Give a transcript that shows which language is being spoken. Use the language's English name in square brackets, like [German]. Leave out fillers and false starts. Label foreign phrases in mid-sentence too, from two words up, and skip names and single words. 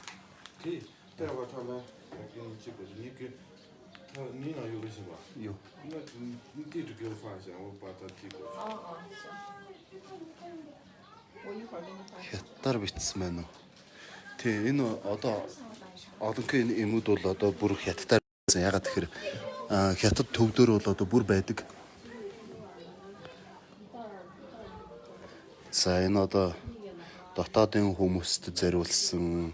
[Chinese] 可以，待会儿他们来给你寄过去。你那有微信吧？有。那你地址给我发一下，我把它寄过去。行。我一会儿给你发。 [Mongolian] Хятадаар бичсэн байна уу? Тий, энэ одоо одонхын энэ эмүүд бол одоо бүр хятадаар бичсэн. Ягаад тэгэхээр хятад төвдөр бол одоо бүр байдаг. За энэ одоо дотоодын хүмүүст зориулсан.